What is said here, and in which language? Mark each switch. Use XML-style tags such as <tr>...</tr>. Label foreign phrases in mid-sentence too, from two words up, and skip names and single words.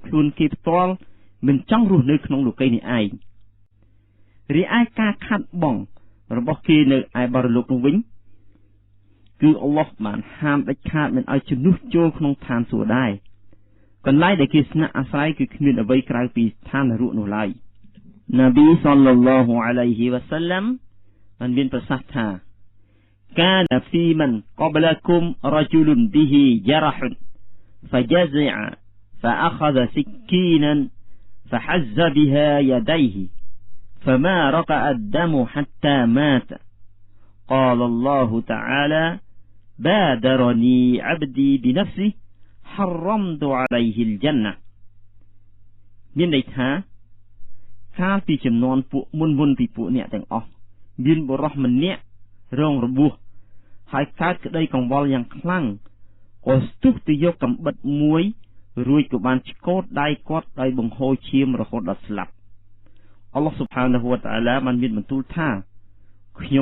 <km>ខ្លួនគេផ្ទាល់មិនចង់រស់នៅក្នុងលោកីនេះឯងរីឯការខាតបង់របស់គេនៅឯបរលោកនោះវិញគឺអល់ឡោះបានហាមដាច់ខាតមិនឲ្យជំនួសចូលក្នុងឋានសួគ៌ដែរកន្លែងដែលគេស្នាក់អាស្រ័យគឺគ្មានអ្វីក្រៅពីឋាននរកនោះឡើយ</km> <ar>نبي صلى الله عليه وسلم</ar> <km>បានមានប្រសាសន៍ថា</km> <ar>كان في من قبلكم رجل به جرح فجزع فأخذ سكينا فحز بها يديه فما رقع الدم حتى مات قال الله تعالى بادرني عبدي بنفسه حرمت عليه الجنة</ar> <km>មានន័យថាកាលពីចំនួនពួកមុនពីពួកអ្នកទាំងអស់មានបុរសម្នាក់រងរបួសហើយកើតក្តីកង្វល់យ៉ាងខ្លាំងក៏ស្ទុះទៅយក កាំបិតមួយរួចក៏បានឆ្កូតដៃគាត់ដោយបង្ហូរឈាមរហូតដល់ស្លាប់អល់ឡោះ</km> <ar>سبحانه وتعالى</ar> <km>បានមានបន្ទូលថាខ្ញុំ</km>